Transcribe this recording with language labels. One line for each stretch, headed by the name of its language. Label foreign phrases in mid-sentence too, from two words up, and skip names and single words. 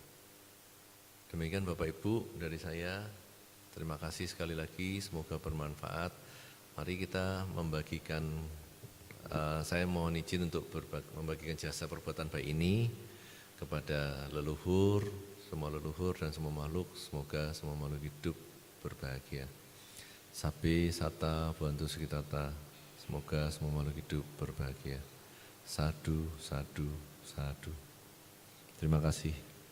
Indonesian: Demikian Bapak Ibu dari saya, terima kasih sekali lagi, semoga bermanfaat. Mari kita membagikan, saya mohon izin untuk membagikan jasa perbuatan baik ini kepada leluhur, semua leluhur dan semua makhluk. Semoga semua makhluk hidup berbahagia.
Pali: Sabe sata bantu sekitata,
Indonesian: semoga semua makhluk hidup berbahagia.
Pali: Sadu, sadu, sadu.
Indonesian: Terima kasih.